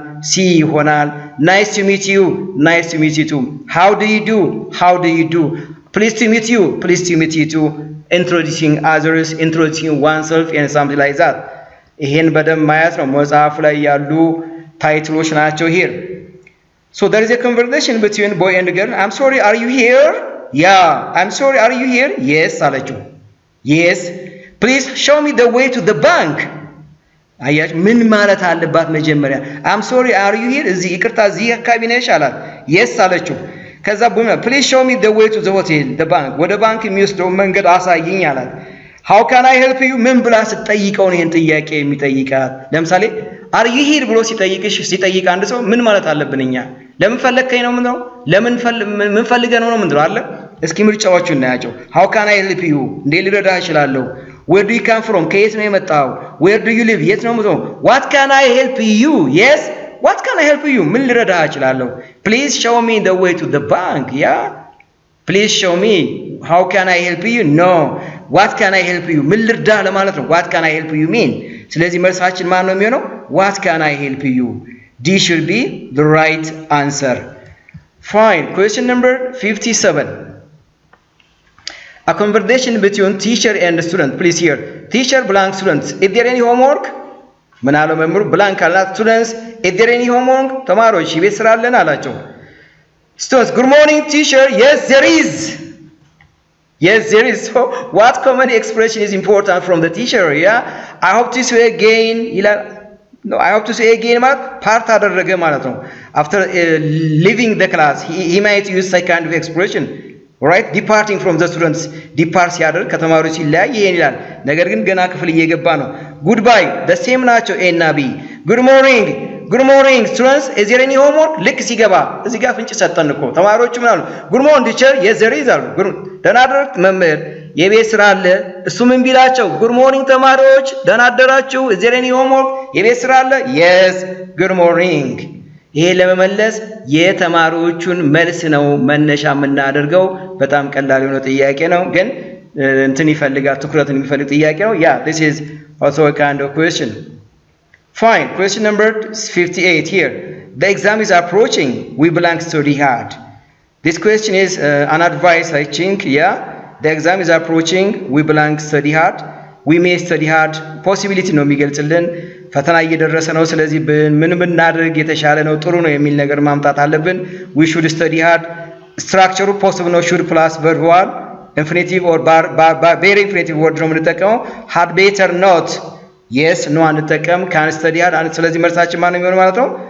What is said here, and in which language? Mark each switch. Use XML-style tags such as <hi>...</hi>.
<am>ሲ ይሆናል።</am> <en>ናይስ ቱ ሚት ዩ ቱ how do you do pleased to meet you too introducing others, introducing oneself and something like that.</en> <am>ይሄን በደንብ ማየት ነው። መጽሐፉ ላይ ያሉ ታይትሎች ናቸው here.</am> <en>So there is a conversation between boy and girl. I'm sorry, are you here? Yeah, I'm sorry, are you here? Yes አለችው። Yes, please show me the way to the bank.</en> <am>አያች ምን ማለት አለባት መጀመሪያ?</am> <en>I'm sorry, are you here?</en> <am>እዚህ ይቅርታ እዚህ አካባቢ ነሽ አላት። Yes አለችው። ከዛ ቡና</am> <en>please show me the way to the hotel, the bank.</en> <am>ወደ ባንክ የሚወስደው መንገድ አሳይኝ አላት።</am> <en>how can I help you</en> <am>ምን ብላ ስትጠይቀው ነው ይሄን ጥያቄ የሚጠይቃት? ለምሳሌ</am> <en>are you here</en> <am>ብሎ ሲጠይቅ አንድ ሰው ምን ማለት አለብን እኛ? ለምን ፈለከኝ ነው ምንድነው? ምን ፈልገህ ነው ምንድነው አለ? እስኪ ምርጫዎቹን እናያቸው።</am> <en>how can I help you</en> <am>እንዴ ልረዳህ እችላለሁ?</am> <en>where do you come from</en> <am>ከየት ነው የመጣው?</am> <en>where do you live</en> <am>የት ነው የምትኖረው?</am> <en>what can I help you? yes, what can I help you</en> <am>ምን ልረዳህ እችላለሁ?</am> <en>please show me the way to the bank. yeah, please show me. how can I help you? no, what can I help you</en> <am>ምን ልርዳህ ለማለት ነው።</am> <en>what can I help you mean</en> <am>ስለዚህ መልሳችን ማን ነው የሚሆነው?</am> <en>what can I help you. D should be the right answer. Fine. Question number 57. A conversation between teacher and student. Please hear. Teacher blank students. Is there any homework?</en> <am>ምን አለው መምህሩ?</am> <en>blank አላት students. Is there any homework?</en> <am>ተማሪዎች ቤት ስራ አለን አላቸው።</am> <en>Students, good morning teacher. Yes there is. Yes there is. So what common expression is important from the teacher? Yeah, I hope to see you again ይላል። no, I hope to see you again</en> <am>ማለት ፓርት አደረገ ማለት ነው።</am> <en>after leaving the class he might use such kind of expression, right? departing from the students.</en> <am>depart ሲያደርግ ከተማሪዎች ሲለያይ ይሄን ይላል። ነገር ግን ገና ክፍል እየገባ ነው።</am> <en>goodbye the same</en> <am>ናቸው A እና B.</am> <en>good morning students, is there any homework?</en> <am>ልክ ሲገባ እዚህ ጋር ፍንጭ ሰጠን እኮ ተማሪዎቹ ምን አሉ?</am> <en>good morning teacher. yes there is</en> <am>አሉ። ደህና አደርክ መምህር የቤት ስራ አለ። እሱ ምን ቢላቸው?</am> <en>good morning</en> <am>ተማሪዎች ደህና አደራችሁ?</am> <en>is there any homework</en> <am>የቤት ስራ አለ? yes good morning። ይሄ ለመመለስ የተማሪዎቹን መልስ ነው መነሻ የምናደርገው። በጣም ቀላል የሆነ ጥያቄ ነው ግን እንትን ይፈልጋል ትኩረትን የሚፈልግ ጥያቄ ነው።</am> <en>yeah, this is also a kind of question. Fine. Question number 58 here. The exam is approaching. We blank study hard. This question is an advice I think. Yeah, the exam is approaching. We blank study hard. We may study hard.</en> <am>Possibility ነው የሚገልጽልን ፈተና እየደረሰ ነው። ስለዚህ ምን ብናደርግ የተሻለ ነው ጥሩ ነው የሚል ነገር ማምጣት አለብን።</am> <en>we should study hard. structure possible ነው should plus verb 1 infinitive or very infinitive word</en> <am>ነው የምንጠቀመው።</am> <en>had better not. yes no</en> <am>አንጠቀም።</am> <en>can study hard</en> <am>ስለዚህ መልሳችን ማን ነው የሚሆነው ማለት ነው?</am>